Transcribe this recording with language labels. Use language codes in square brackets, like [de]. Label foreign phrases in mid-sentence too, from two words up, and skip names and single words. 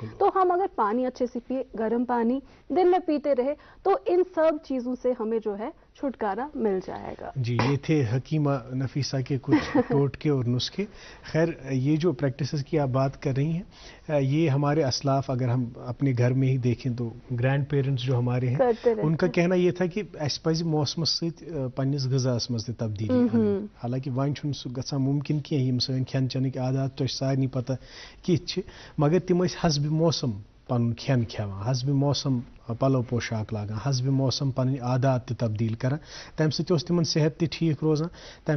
[ur] تو ہم اگر پانی اچھے سے پیے، گرم پانی دن میں پیتے رہے تو ان سب چیزوں سے ہمیں جو ہے چھٹکارا مل جائے گا. جی یہ تھے حکیمہ نفیسہ کے کچھ ٹوٹکے اور نسخے. خیر یہ جو پریکٹسز کی آپ بات کر رہی ہیں یہ ہمارے اسلاف اگر ہم اپنے گھر میں ہی دیکھیں تو [en] grand parents [ur] جو ہمارے ہیں ان کا کہنا یہ تھا کہ [ks] اس پزِ موسمس ست پننس غذاس مز تہ تبدیلی. حالانکہ وۄنۍ چھُنہٕ سُہ گژھان ممکن کینٛہہ یِم سٲنۍ کھٮ۪ن چٮ۪نٕکۍ عادات تۄہہِ سارنٕے پتہ کِتھ چھِ، مگر تِم ٲسۍ حسبِ موسم پنُن کھٮ۪ن کھٮ۪وان، حسبِ موسم پلو پوشاک لاگان حسب موسم پنٕنۍ عادات تہِ تبدیٖل کران تمہِ سۭتۍ اوس تِمن صحت تہِ ٹھیٖک روزان تمہِ